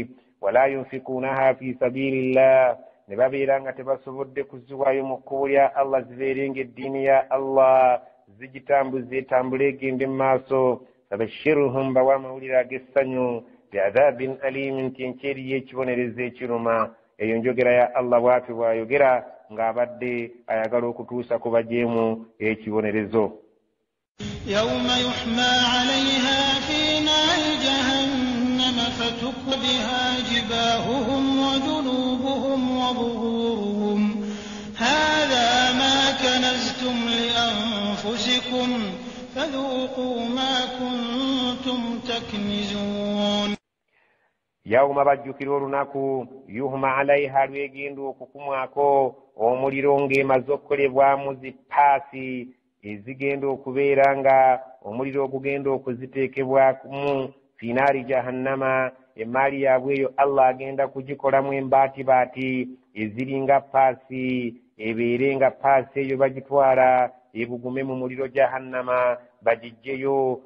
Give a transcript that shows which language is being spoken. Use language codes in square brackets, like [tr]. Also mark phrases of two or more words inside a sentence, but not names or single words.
[ar] ولا ينفقونها في سبيل الله, [lg] ne babeera nga tebasobodde kuziwaayo mu kkubo lya Allah zibeerenga eddiini ya Allah zigitambuze etambule egende mu maaso. Fabashshirhum, bawa amawulire ag'essanyu, [ar] بعذاب أليم, [lg] nti enkyeri y'ekibonerezo ekiruma. Eyo njogera ya Allah bw'atyo bw'ayogera ng'abadde ayagala okutuusa ku bajeemu ekibonerezo. [ar] يوم يحمى عليها في نار جهنم فتكوى بها جباههم وجنوبهم وظهورهم هذا ما كنزتم لأنفسكم فذوقوا ما كنتم تكنزون. [lg] يوم bajjukira olunaku [ar] يحمى عليها [lg] lwegenda okukumwako omuliro ng'emaze okukolebwamu zipaasi ezigenda okubeera nga omuliro ogugenda okuziteekebwamu [ar] في نار جهنم. [lg] Emaali yaabwe eyo Allah agenda kugikolamu embaatibaati eziringa paasi, ebeere nga paasi eyo bagitwala ebugume mu muliro jahannama bagijjeyo.